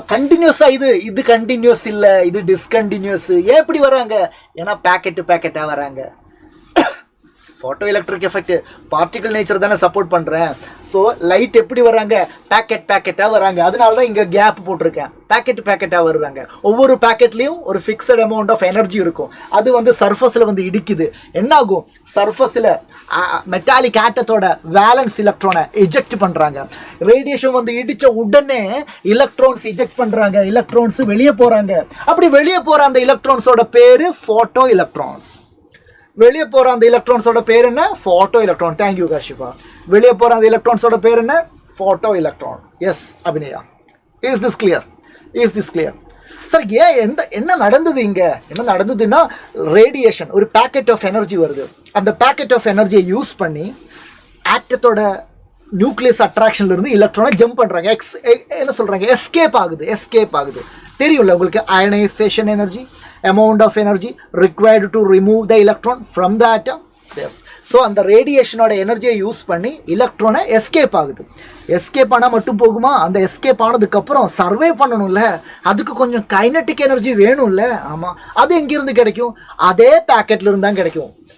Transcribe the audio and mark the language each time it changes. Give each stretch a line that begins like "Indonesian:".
Tamil: கண்டினியூஸா இது கண்டினியூஸ் இல்லை, இது டிஸ்கண்டினியூஸ். ஏன் இப்படி வராங்க? ஏன்னா பேக்கெட்டாக வராங்க. photoelectric effect particle nature தானே சப்போர்ட் பண்றேன். ஸோ லைட் எப்படி வர்றாங்க, பேக்கெட்டாக வராங்க. அதனால தான் இங்கே கேப் போட்டிருக்கேன். பேக்கெட்டாக வர்றாங்க. ஒவ்வொரு பேக்கெட்லேயும் ஒரு ஃபிக்ஸட் அமௌண்ட் ஆஃப் எனர்ஜி இருக்கும். அது வந்து சர்ஃபஸில் வந்து இடிக்குது. என்ன ஆகும், சர்ஃபஸில் மெட்டாலிக் ஆட்டத்தோட வேலன்ஸ் எலக்ட்ரானை இஜெக்ட் பண்ணுறாங்க. ரேடியேஷன் வந்து இடித்த உடனே எலக்ட்ரான்ஸ் இஜெக்ட் பண்ணுறாங்க. எலக்ட்ரான்ஸ் வெளியே போகிறாங்க. அப்படி வெளியே போகிற அந்த எலக்ட்ரான்ஸோட பேர் ஃபோட்டோ எலக்ட்ரான்ஸ். வெளியே போகிற அந்த எலக்ட்ரான்ஸோட பேர் என்ன, ஃபோட்டோ எலக்ட்ரான். தேங்க்யூ காஷிஃபா. வெளியே போகிற அந்த எலக்ட்ரான்ஸோட பேர் என்ன, photo electron. S Abhinaya,
English: Is this clear?
Tamil: Sir என்ன நடந்தது இங்கே, என்ன நடந்ததுன்னா ரேடியேஷன், ஒரு பேக்கெட் ஆஃப் எனர்ஜி வருது. அந்த பேக்கெட் ஆஃப் எனர்ஜியை யூஸ் பண்ணி ஆட்டத்தோட நியூக்ளியஸ் அட்ராக்ஷன்ல இருந்து எலக்ட்ரானை ஜம்ப் பண்ணுறாங்க. என்ன சொல்கிறாங்க, எஸ்கேப் ஆகுது. தெரியும்ல உங்களுக்கு, ionisation energy,
English: amount of energy required to remove the electron from the atom. Yes.
Tamil: So அந்த ரேடியேஷனோட எனர்ஜியை யூஸ் பண்ணி எலக்ட்ரானை எஸ்கேப் ஆகுது. எஸ்கேப் ஆனால் மட்டும் போகுமா, அந்த எஸ்கேப் ஆனதுக்கப்புறம் சர்வே பண்ணணும்ல, அதுக்கு கொஞ்சம் கைனட்டிக் எனர்ஜி வேணும்ல. ஆமாம், அது எங்கேருந்து கிடைக்கும், அதே பேக்கெட்ல இருந்து தான் கிடைக்கும்.